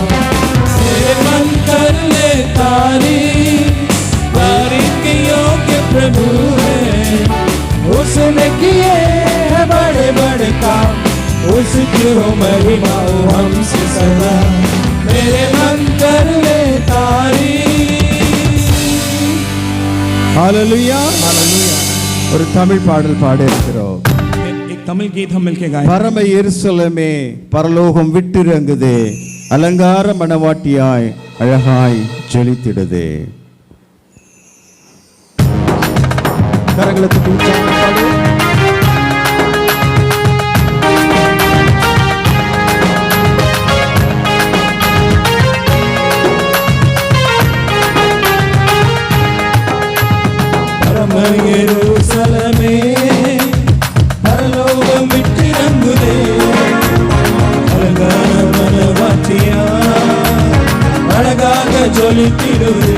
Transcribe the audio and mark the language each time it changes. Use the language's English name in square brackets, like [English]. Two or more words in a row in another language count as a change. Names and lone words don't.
[Hindi] मेरे मन कर ले तारीफ योग्य प्रभु है, उसने किए बड़े बड़े काम, उसकी हो महिमा हमसे सदा। मेरे मन कर ले [Tamil] ஹalleluya ஒரு தமிழ் பாடல் பாட இருக்கிறோம். [Hindi] एक तमिल गीत हम मिलके गाएं। [Tamil] பரம எருசலேமே பரலோகம் விட்டிறங்குதே, அலங்கார மணவாட்டியாய் அழகாய் ஜொலித்திடுதே. கரங்களை தட்டி உற்சாகமாக பாடு. எருசலேமே பரலோகம் விட்டிறங்குதே, அலங்கார மணவாட்டியாய் அழகாக ஜொலித்திடுதே.